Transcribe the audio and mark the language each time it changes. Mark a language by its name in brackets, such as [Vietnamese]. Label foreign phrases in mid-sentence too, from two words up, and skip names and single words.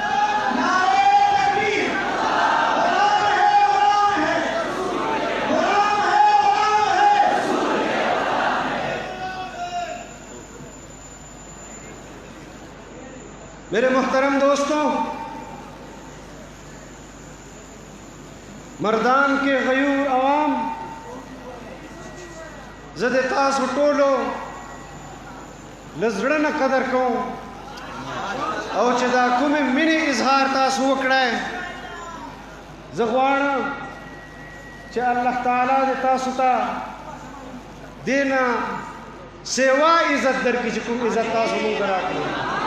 [Urdu] میرے محترم دوستوں، مردان کے غیور عوام [Pashto] زد تاسو ټولو لزړه نه قدر کوم، او چې دا کومې مینې اظهار تاسو وکړی، زه غواړم چې الله تعالی دې تاسو ته دې نه سیوا عزت درکړي چې کوم عزت تاسو موږ ته راکړی.